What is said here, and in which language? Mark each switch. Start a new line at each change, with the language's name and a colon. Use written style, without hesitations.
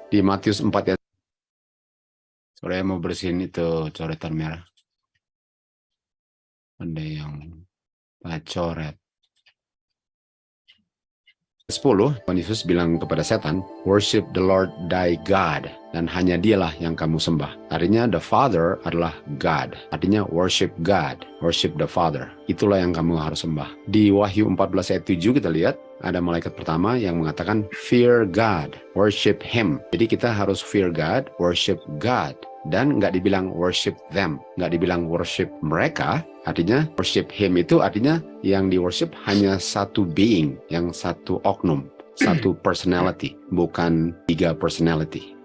Indonesian: Di Matius 4 ayat, saya mau bersihin itu coretan merah. Ada yang coret. 10, Tuhan Yesus bilang kepada setan,
English: worship the Lord thy God,
Indonesian: dan hanya dialah yang kamu sembah.
English: Artinya the Father adalah God. Artinya worship God, worship the Father.
Indonesian: Itulah yang kamu harus sembah. Di Wahyu 14 ayat 7 kita lihat, ada malaikat pertama yang mengatakan
English: fear God, worship Him.
Indonesian: Jadi kita harus
English: fear God, worship God.
Indonesian: Dan nggak dibilang
English: worship them,
Indonesian: nggak dibilang worship mereka. Artinya
English: worship Him
Indonesian: itu artinya yang di worship hanya satu being, yang satu oknum, satu personality, bukan 3 personality.